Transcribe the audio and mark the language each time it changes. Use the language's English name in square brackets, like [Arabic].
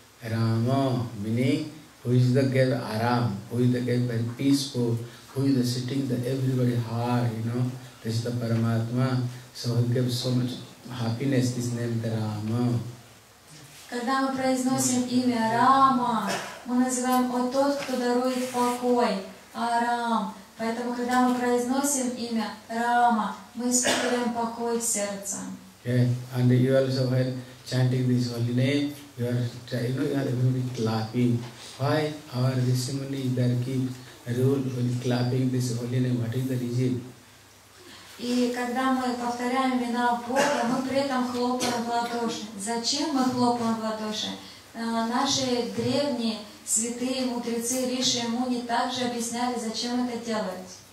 [English] Rama, meaning who is the gave aram, who is the gave very peaceful, who is the sitting the everybody heart, you know, this is the Paramatma, so he gives so much happiness, this name the Rama. [Russian] Когда мы произносим имя Рама, мы называем «О тот, кто дарует покой», Арам. Поэтому, когда мы произносим имя Рама, мы испытываем покой в сердце. [English] Yeah, and you also when chanting this holy name, you are everybody clapping. Why our Rishimuni there keep rule when clapping this holy name? What is the reason? [Russian] И когда мы повторяем имена Бога, мы при этом хлопаем в ладоши. Зачем мы хлопаем в ладоши? Наши древние святые мудрецы Риши и Муни также объясняли, зачем это делать.